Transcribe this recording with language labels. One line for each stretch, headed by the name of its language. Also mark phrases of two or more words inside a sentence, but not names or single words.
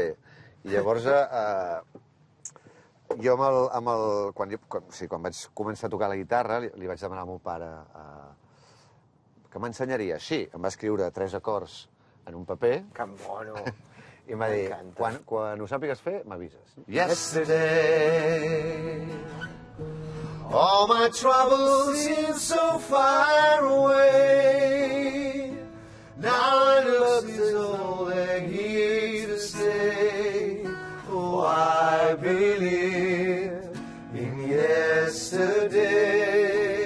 Catalan: I llavors, jo quan vaig començar a tocar la guitarra, li vaig demanar al meu pare que m'ensenyaria. Sí, em va escriure 3 acords en un paper. Que mono. I em va dir, quan ho sàpigues fer, m'avises.
English: Yesterday, all my troubles seem so far away. Now it looks as though they're here to stay. Oh, I believe in yesterday.